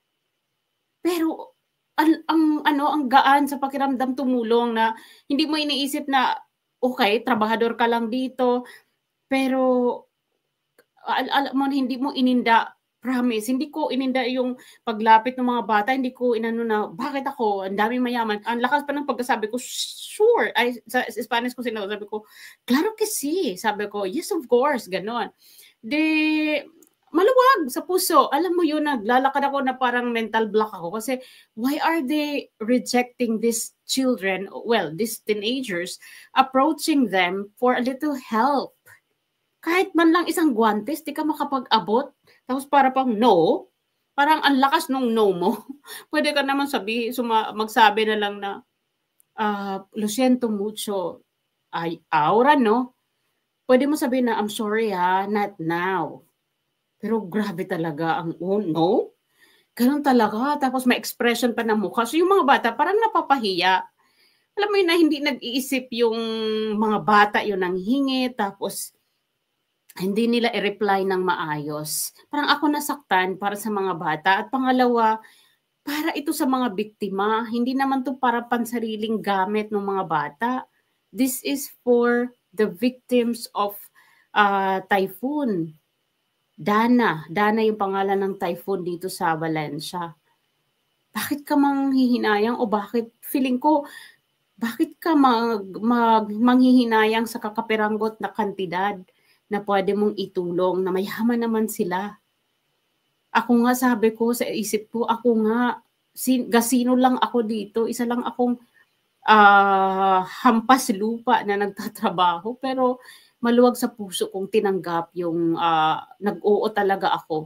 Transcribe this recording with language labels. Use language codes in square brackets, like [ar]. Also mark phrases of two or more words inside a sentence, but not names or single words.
[tl] Pero ang gaan sa pakiramdam tumulong na hindi mo iniisip na okay, trabahador ka lang dito, pero alam mo hindi mo ininda, promise, hindi ko ininda yung paglapit ng mga bata, hindi ko inano na bakit ako, ang daming mayaman. Ang lakas pa ng pagkasabi ko, sure. Ay, sa Spanish ko sinasabi ko, [es] claro que sí. [tl] Sabi ko, [en] yes of course, [tl] ganon. Maluwag sa puso. Alam mo yun, naglalakad ako na parang [en] mental block [tl] ako kasi [en] why are they rejecting these children, well, these teenagers, approaching them for a little help? [tl] Kahit man lang isang guantes, di ka makapag-abot. Tapos para pang no, parang ang lakas nung no mo. Pwede ka naman magsabi na lang na, [es] lo siento mucho, [tl] ay, aura, no? Pwede mo sabihin na, [en] I'm sorry not now. [tl] Pero grabe talaga ang no? Ganun talaga. Tapos may expression pa ng mukha. So yung mga bata parang napapahiya. Alam mo yun na hindi nag-iisip yung mga bata yun ang hingi. Tapos hindi nila i-reply ng maayos. Parang ako nasaktan para sa mga bata. At pangalawa, para ito sa mga biktima. Hindi naman to para pansariling gamit ng mga bata. [en] This is for the victims of typhoon. [tl] Dana yung pangalan ng typhoon dito sa Valencia. Bakit ka manghihinayang o bakit feeling ko, bakit ka manghihinayang sa kakapiranggot na kantidad na pwede mong itulong na mayaman naman sila? Ako nga sabi ko sa isip ko, ako nga, gasino lang ako dito, isa lang akong hampas lupa na nagtatrabaho pero maluwag sa puso kong tinanggap yung nag-oo talaga ako.